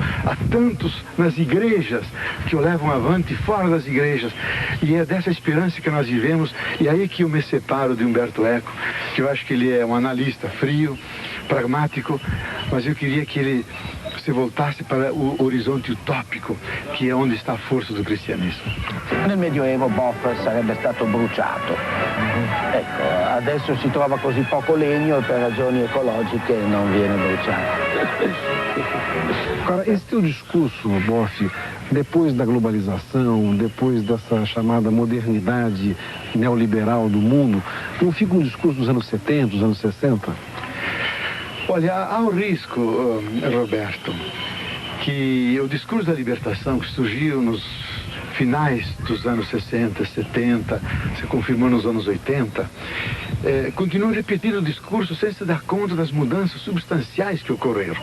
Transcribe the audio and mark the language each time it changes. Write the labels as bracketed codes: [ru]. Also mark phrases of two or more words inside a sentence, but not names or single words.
[pt] Há tantos nas igrejas que o levam avante fora das igrejas. E é dessa esperança que nós vivemos. E é aí que eu me separo de Umberto Eco, que eu acho que ele é um analista frio, pragmático, mas eu queria que ele se voltasse para o horizonte utópico, [it] che è [pt] onde sta a forza [it] del cristianesimo. Nel Medioevo Boff sarebbe stato bruciato. Ecco, adesso si trova così poco legno e per ragioni ecologiche non viene bruciato. [pt] Agora, esse teu discurso, Boff, depois da globalização, depois dessa chamada modernidade neoliberal do mundo, não fica um discurso dos anos 70, dos anos 60? Olha, há um risco, Roberto, que o discurso da libertação que surgiu nos finais dos anos 60, 70, se confirmou nos anos 80, continua repetindo o discurso sem se dar conta das mudanças substanciais que ocorreram.